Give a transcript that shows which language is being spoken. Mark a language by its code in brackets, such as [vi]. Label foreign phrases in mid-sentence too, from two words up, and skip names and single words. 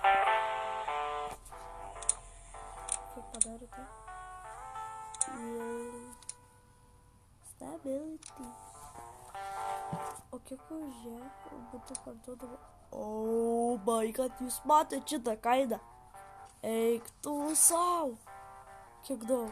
[lt] Kaip padarėte? Stability. O kiek už ją būtų parduodama? [en] Oh my god, [lt] jūs matėte šitą kainą? Eik tu sau. Kiek daug?